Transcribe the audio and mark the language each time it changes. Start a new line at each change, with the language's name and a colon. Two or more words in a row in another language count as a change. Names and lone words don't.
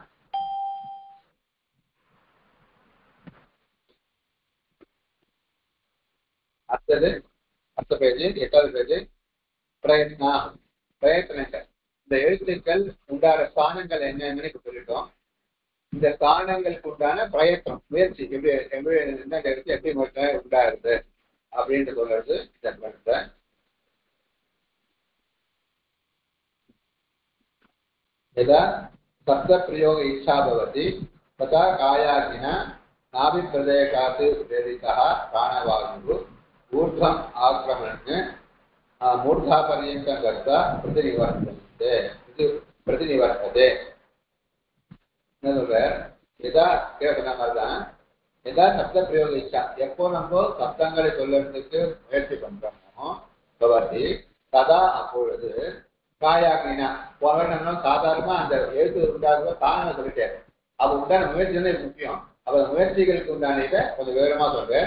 Tamil: அடுத்த பேஜ் 8வது பேஜ். பிரயத்னங்கள். இந்த எழுத்துக்கள் உண்டான ஸ்தானங்கள் என்னன்னு சொல்லிட்டோம். இந்த ஸ்தானங்களுக்கு உண்டான பிரயத்னம் முயற்சி எப்படி என்ன எழுத்து எப்படி உண்டாருது அப்படின்னு சொல்றது இந்த
Sanskrit: यदा शब्दप्रयोग इच्छा भवति तथा कायाग्निना नाभिप्रदेशात् प्रेरितः प्राणवायुः ऊर्ध्वम् आक्रमण्य मूर्धापर्यन्तं गत्वा प्रतिनिवर्तते.
Tamil: यदा கேட்கணும்
Sanskrit: यदा शब्दप्रयोग इच्छा
Tamil: எப்போ நம்ம சப்தங்களை சொல்றதுக்கு முயற்சி பண்றோமோ
Sanskrit: भवति तथा
Tamil: அப்பொழுது காயாக்னா போன சாதாரணமா அந்த எழுத்து உண்டாக தானே சொல்லிட்டேன். அது உண்டான முயற்சி தானே முக்கியம். அப்ப முயற்சிகளுக்கு உண்டான இதை கொஞ்சம் விவரமா சொல்றேன்.